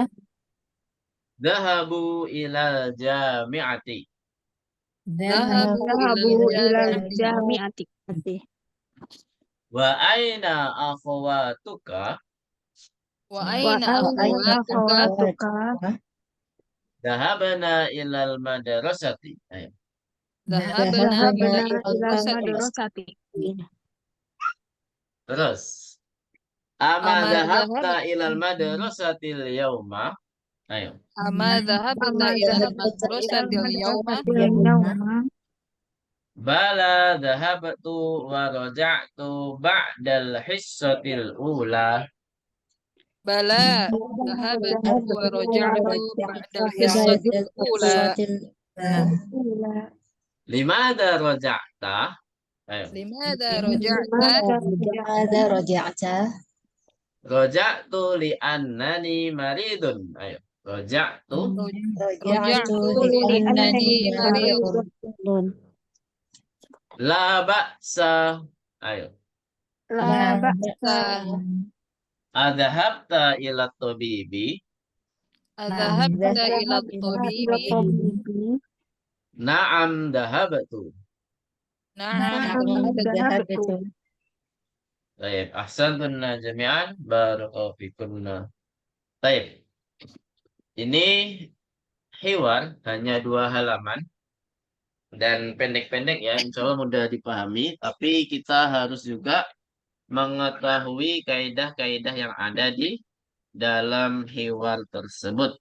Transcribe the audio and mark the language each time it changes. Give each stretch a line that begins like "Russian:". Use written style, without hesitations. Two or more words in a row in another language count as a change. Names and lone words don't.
Arabic: ذهبوا إلى جامعتي. ذهبوا إلى جامعتي. وأين إخوتك? وأين إخوتك? ذهبنا إلى المدرسة. Ayo. ذهبنا إلى المدرسة. Terus. أما ذهبت إلى المدرسة اليوم? Ayo. أما ذهبت إلى المدرسة اليوم? بلى ذهبت ورجعت بعد الحصة الأولى. بلى ذهبت ورجعت بعد الحصة الأولى. لماذا رجعت? Ayo. لماذا رجعت? رجعت لأنني مريض. Ayo. Raja'tu. رجعت لأنني مريض. لا بأس. Ayo. لا بأس. أذهبت إلى الطبيب. أذهبت إلى الطبيب. نعم ذهبت. نعم ذهبت. Baik, أحسنتن جميعا. بارك الله فيكن. Baik.
Indonesian: Ini hiwar hanya 2 halaman dan pendek-pendek ya,
Arabic: إن شاء الله
Indonesian: mudah dipahami. Tapi kita harus juga mengetahui kaidah-kaidah yang ada di dalam hiwar tersebut.